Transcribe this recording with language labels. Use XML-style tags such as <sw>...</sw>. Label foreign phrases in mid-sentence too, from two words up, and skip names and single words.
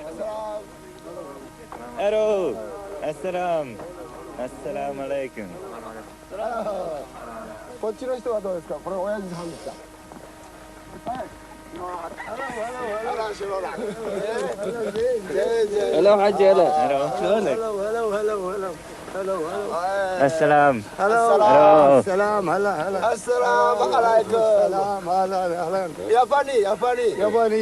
<ar>الو السلام. السلام عليكم.</ar> <ja>こっちの人はどうですか。これ親父さんですか。はい。</ja> <ar>هلا حجي هلا. شلونك؟ السلام. السلام هلا هلا. السلام عليكم. السلام هلا هلا. ياباني ياباني ياباني.</ar>